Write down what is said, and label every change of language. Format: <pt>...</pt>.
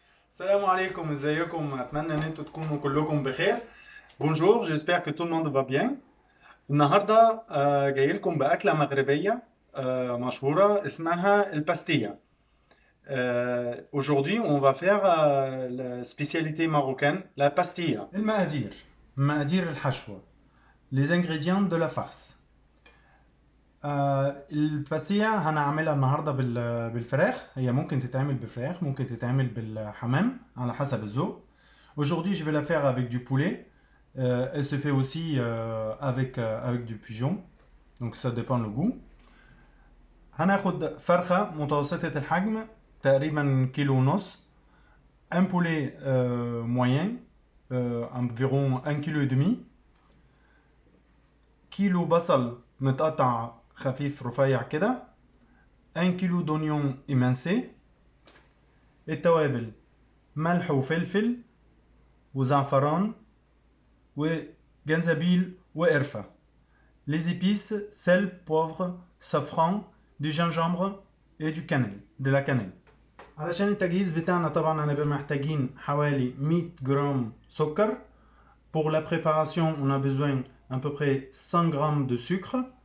<ar>السلام عليكم ازيكم اتمنى ان انتوا تكونوا كلكم بخير. بونجور</ar> <fr>j'espère que tout le monde va bien.</fr> <ar>النهارده جاي لكم باكله مغربيه مشهوره اسمها الباستية.</ar> <fr>Aujourd'hui on va faire la spécialité marocaine la pastilla.</fr> <ar>المقادير الحشوه</ar> <fr>les ingrédients de la farce.</fr> <ar>الباستية هنعملها النهارده بالفراخ. هي ممكن تتعمل بفراخ ممكن تتعمل بالحمام على حسب الذوق.</ar> <fr>Aujourd'hui je vais la faire avec du poulet. Elle se fait aussi avec du pigeon. Donc ça dépend le goût.</fr> <ar>هناخد فرخة متوسطة الحجم تقريبا كيلو ونص.</ar> <fr>Un poulet moyen environ 1</fr> <ar>كيلو ودمي. كيلو بصل متقطع خفيف رفيع كده.</ar> <fr>1 كيلو d'oignon émincé.</fr> <ar>التوابل ملح وفلفل وزعفران وجنزبيل وقرفة.</ar> <fr>Les épices sel, poivre, safran, du gingembre et du cannelle, de la cannelle.</fr> <ar>علشان التجهيز بتاعنا طبعا هنبقى محتاجين حوالي 100 جرام سكر.</ar> <fr>Pour la préparation on a besoin à peu près 100 grammes de sucre.</fr>